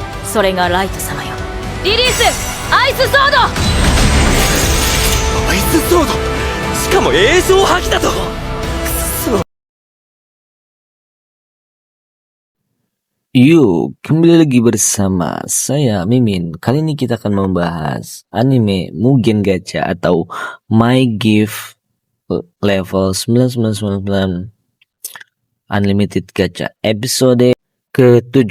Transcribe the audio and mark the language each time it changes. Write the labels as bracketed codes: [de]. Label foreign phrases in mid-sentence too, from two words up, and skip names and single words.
[ja] それがライト様よ。リリースアイスソード。アイスソード、しかも映像破棄だと。くそ。 [id] Yuk, kembali lagi bersama saya Mimin. Kali ini kita akan membahas anime Mugen Gacha atau My Gift Level 9999 Unlimited Gacha episode ke-7.